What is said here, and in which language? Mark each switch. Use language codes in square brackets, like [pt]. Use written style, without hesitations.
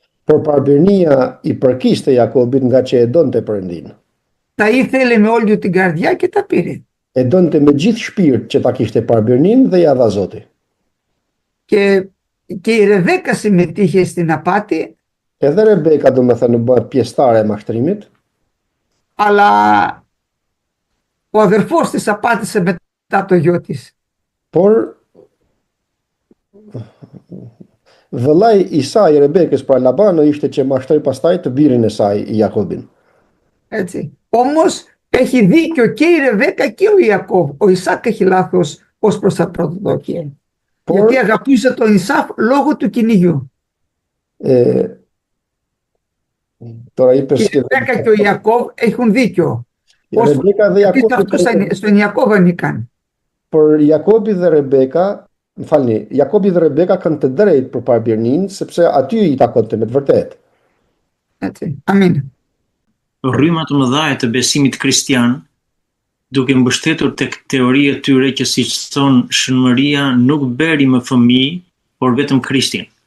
[sq] Por parbirnia i përkiste Jakobit nga që e donte Perëndin. [el] Τα ήθελε με όλη του την καρδιά και τα πήρε. [sq] E donte me gjithë shpirt që ta kishte parbirnin dhe ja dha Zoti. [el] Και η Ρεβέκα συμμετείχε στην απάτη, [sq] Edhe Rebeka domethënë bëhet pjesëtare e mashtrimit, [el] αλλά ο αδερφός της απάτησε μετά το γιο της. [sq] por vëllai i saj Rebekës pra Labano ishte që mashtroi pastaj të birin e saj i Jakobin. [el] Έτσι. Όμως έχει δίκιο και η Ρεβέκα και ο Ιακώβ. Ο Ισάκ έχει λάθος ως προς τα πρωτοδόκια. Γιατί αγαπούσε τον Ισάκ λόγω του κυνηγιού. Τώρα είπες Η Ρεβέκα και ο Ιακώβ έχουν δίκιο. [sq] η Ρεβέκα dhe Jakobi, [el] Στον Ιακώβ ανήκαν. [sq] por Jakobi dhe Rebeka, më falni, Jakobi dhe Rebeka kanë të drejtë për parbirnin, sepse aty i takonte me të vërtetë. [el] Έτσι. Αμήν. [sq] Rryma të mëdha të besimit kristian, duke mbështetur tek teoria e tyre që siç thon Shënmëria nuk beri më fëmijë, por vetëm Krishtin.